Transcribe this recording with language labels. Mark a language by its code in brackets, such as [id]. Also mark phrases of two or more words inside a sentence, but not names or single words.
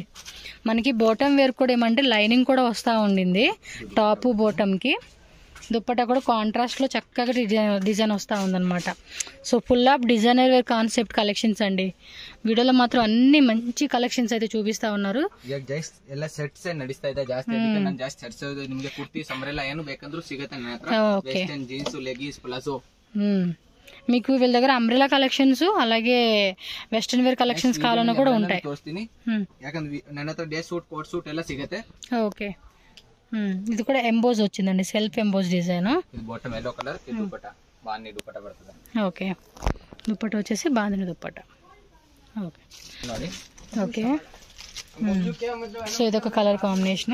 [te] మనకి [en] bottom wear [te] కూడా ఏమంటే లైనింగ్ కూడా వస్తూ ఉండింది టాప్ బాటమ్కి. దుప్పట్టా కూడా కాంట్రాస్ట్లో చక్కగా డిజైన్ వస్తూ ఉందన్నమాట. సో [en] full of designer wear concept collections [te] అండి. వీడియోలో మాత్రం అన్ని మంచి కలెక్షన్స్ అయితే చూపిస్తా ఉన్నారు. [kn] ಎಲ್ಲ ಸೆಟ್ಸ್ ನಡಿಸ್ತಾ ಇದೆ ಜಾಸ್ತಿ. ನಾನು ಜಾಸ್ತಿ ಸೆಟ್ಸ್ ನಿಮಗೆ ಕುರ್ತಿ ಸಂಬ್ರೆಲ್ಲ ಏನು ಬೇಕಂದ್ರೂ ಸಿಗುತ್ತೆ ನನ್ನ ಹತ್ರ. [en] Western jeans, leggings, palazzo. [te] మీకు వీళ్ళ దగ్గర [en] umbrella collections [te] అలాగే [en] western wear collections [te] కావాలన్నా కూడా ఉంటాయి. [kn] ತೋರಿಸ್ತೀನಿ, ಯಾಕಂದ್ರೆ ನನ್ನ ಹತ್ರ డే ಸೂಟ್, [en] coat suit [kn] ಎಲ್ಲ ಸಿಗುತ್ತೆ. [te] ఓకే, ఇది కూడా ఎంబోజ్ వచ్చిందండి, [en] self emboss design. [te] ఇది బాటమ్ [en] yellow colour, [te] ఇది దుపట్టా బాంది దుపట్టా బರ್ತದೆ. ఓకే, దుపట్టా వచ్చేసి బాందిని దుపట్టా. ఓకే [kn] ನೋಡಿ, [te] ఓకే. సో ఇదొక [en] colour combination.